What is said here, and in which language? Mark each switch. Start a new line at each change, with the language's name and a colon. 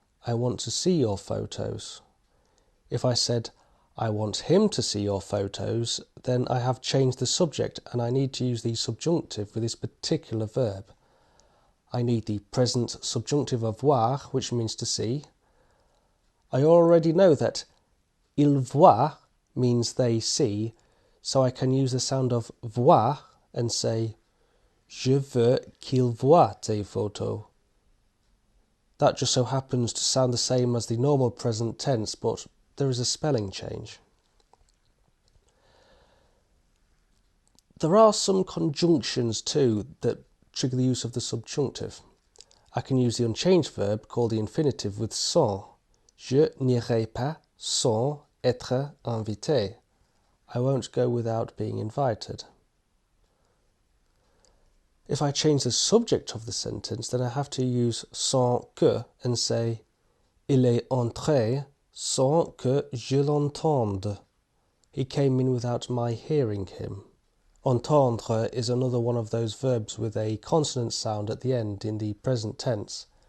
English: I want to see your photos. If I said I want him to see your photos, then I have changed the subject and I need to use the subjunctive with this particular verb. I need the present subjunctive of voir, which means to see. I already know that
French: il voit
English: means they see, so I can use the sound of voir and say
French: Je veux qu'il voie tes photos.
English: That just so happens to sound the same as the normal present tense, but there is a spelling change. There are some conjunctions too that trigger the use of the subjunctive. I can use the unchanged verb called the infinitive with sans.
French: Je n'irai pas sans être invité.
English: I won't go without being invited. If I change the subject of the sentence, then I have to use sans que and say
French: il est entré sans que je l'entende.
English: He came in without my hearing him. Entendre is another one of those verbs with a consonant sound at the end in the present tense.